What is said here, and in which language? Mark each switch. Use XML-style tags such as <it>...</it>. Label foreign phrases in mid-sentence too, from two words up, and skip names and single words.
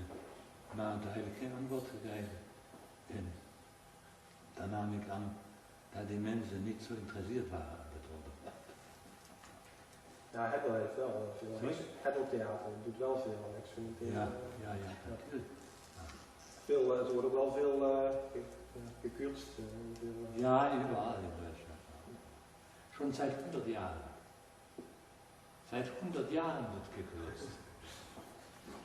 <nl>Maar daar heb ik geen antwoord gekregen. En daar nam ik aan dat die mensen niet zo geïnteresseerd waren aan het onderwerp. Ja, Hebbel heeft wel veel. Hebbeltheater doet wel veel experimenteren. Ja, natuurlijk. Veel, er wordt ook wel veel gekunst.</nl> <de>Ja, überall in Deutschland. Schon seit 100 Jahren. Seit 100 Jahren wird gekürzt.</de>